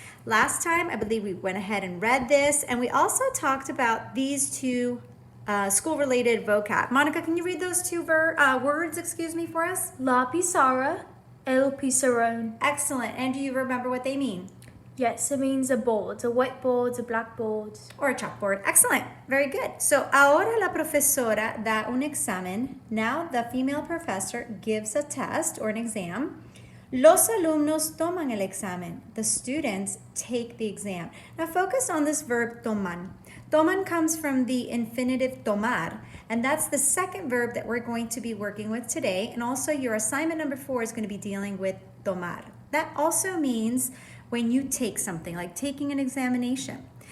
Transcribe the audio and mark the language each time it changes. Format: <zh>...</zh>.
<en>Last time, I believe we went ahead and read this, and we also talked about these 2 school-related vocab. Monica, can you read those 2 words, for us?</en> <es>La pizarra, el pizarrón.</es> <en>Excellent. And do you remember what they mean? Yes, it means a board, a whiteboard, a blackboard. Or a chalkboard. Excellent. Very good.</en> <es>So, ahora la profesora da un examen.</es> <en>Now the female professor gives a test or an exam.</en> <es>Los alumnos toman el examen.</es> <en>The students take the exam. Now focus on this verb toman. Toman comes from the infinitive tomar, and that's the second verb that we're going to be working with today. And also your assignment number 4 is going to be dealing with tomar. That also means when you take something, like taking an examination.</en>